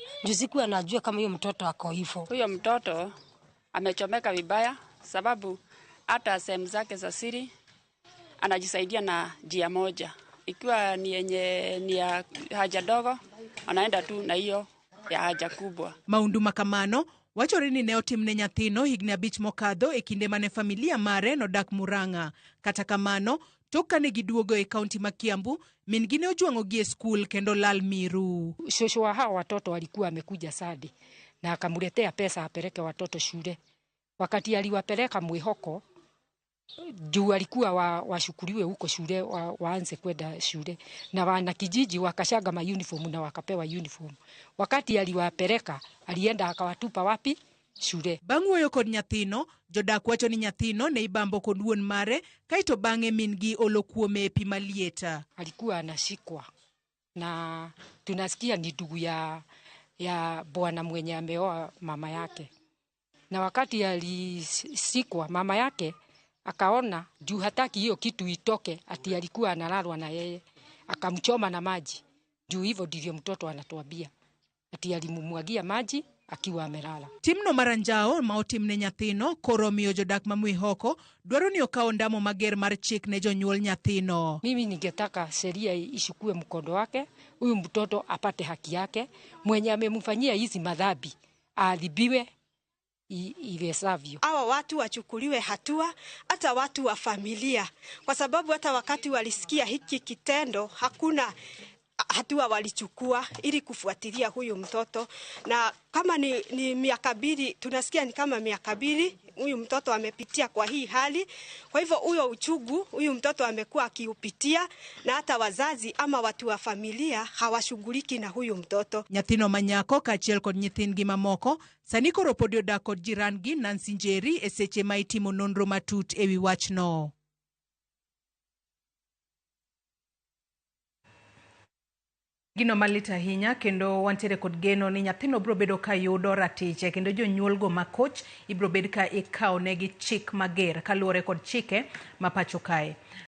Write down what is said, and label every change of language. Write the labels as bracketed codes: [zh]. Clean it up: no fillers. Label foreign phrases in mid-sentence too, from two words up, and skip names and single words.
[sw] Ndio sikuwa najua kama huyo mtoto ako hivyo. Huyo mtoto amechomeka vibaya sababu hata sehemu zake za siri anajisaidia na njia moja. Ikiwa ni yenye ni ya haja dogo, anaenda tu na hiyo ya haja kubwa. [luo] Maundu makamano wachore ni ne otimne nyathino higni 5 mokadho e kinde mane familia mare nodak Murang'a. Kata kamano, tok kane giduogo e kaunti ma Kiambu, min gi ne ojuang'ogi e skul kendo lal miru. [sw] Shosho wa hawa watoto walikuwa amekuja Sadi na akamletea pesa apeleke watoto shule. Wakati aliwapeleka Mwihoko, juu alikuwa washukuriwe huko shule, waanze kwenda shule. Na wana kijiji wakashaga ma uniform na wakapewa uniform. Wakati aliwapeleka, alienda akawatupa wapi? Shule. [luo] Bang' wuoyo kod nyathino, jodak wacho ni nyathino ne ibambo kod wuon mare, kaito bang'e min gi olo kuome pi malieta. [sw] Alikuwa anashikwa na tunasikia ni ndugu ya bwana mwenye ameoa mama yake. Na wakati alisikwa mama yake akaona juu hataki hiyo kitu itoke, ati alikuwa analalwa na yeye, akamchoma na maji. Juu hivyo ndivyo mtoto anatuambia, ati alimumwagia maji akiwa amelala. [luo] Timno maranjao ma otimne nyathino koro miyo jodak ma Mwihoko dwaro ni okaw ndamo mager mar chik ne jonyuol nyathino. [sw] Mimi ningetaka sheria ishukue mkondo wake, huyu mtoto apate haki yake, mwenye amemfanyia hizi madhambi aadhibiwe ivesavyo. Hawa watu wachukuliwe hatua, hata watu wa familia, kwa sababu hata wakati walisikia hiki kitendo hakuna hatua walichukua ili kufuatilia huyu mtoto. Na kama ni miaka 2, tunasikia ni kama miaka 2 huyu mtoto amepitia kwa hii hali. Kwa hivyo huyo uchungu huyu mtoto amekuwa akiupitia, na hata wazazi ama watu wa familia hawashughuliki na huyu mtoto. [luo] Nyathino manyako kaachiel kod nyithindgi mamoko sani koro pod odak kod jirangi Nancy Njeri e seche ma itimo nonro matut ewi wachno. Gino malit ahinya kendo wantiere kod geno ni nyathino bro bedo ka yudo ratiche kendo jonyuol go makoch ibro bed ka ikaw negi chik mager kaluwore kod chike ma pacho kae.